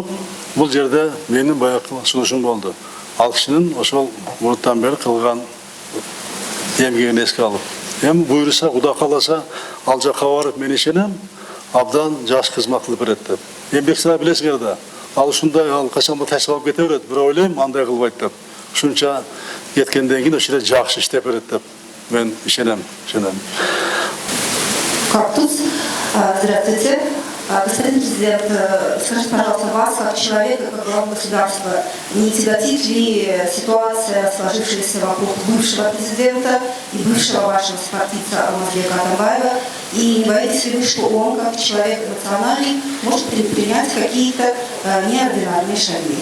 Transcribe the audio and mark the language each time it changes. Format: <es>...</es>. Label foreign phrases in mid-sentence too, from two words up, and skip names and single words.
<ky>Бул жерде менин баягы сунушум болду. Ал кишинин ошол мурунтан бери кылган эмгегин эске алып, эми буйруса, Кудай кааласа, ал жакка барып мен ишенем, абдан жакшы кызмат кылып берет деп. Бекназаров билесиңер да, ал ушундай ал качан ташып алып кете берет, бирок ойлойм андай кылбайт деп. Ушунча кеткенден кийин ошол жерде жакшы иштеп берет деп мен ишенем.</ky> <ru>Кактус, здравствуйте. Господин президент, скажите, пожалуйста, вас, как человека, как главу государства, не тяготит ли ситуация, сложившаяся вокруг бывшего президента и бывшего вашего сопартийца Алмазбека Атамбаева, и не боитесь ли вы, что он, как человек эмоциональный, может предпринять какие-то неординарные шаги?</ru>